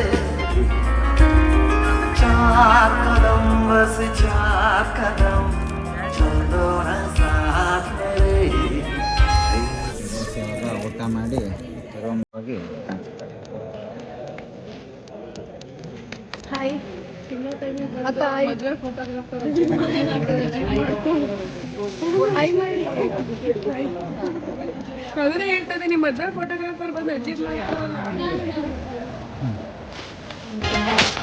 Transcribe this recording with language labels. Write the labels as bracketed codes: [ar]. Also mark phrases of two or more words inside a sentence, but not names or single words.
[hi] चार कदम बस चार कदम चलो न साथ मेरे [kn] ಇವಾಗ ಊಟ ಮಾಡಿ ರೂಮ್ ಹೋಗಿ ಅದನ್ನೇ ಹೇಳ್ತಾ ಇದ್ದೀನಿ, ಮದುವೆ ಫೋಟೋಗ್ರಾಫರ್ ಬಂದು ಅಜ್ಜಿ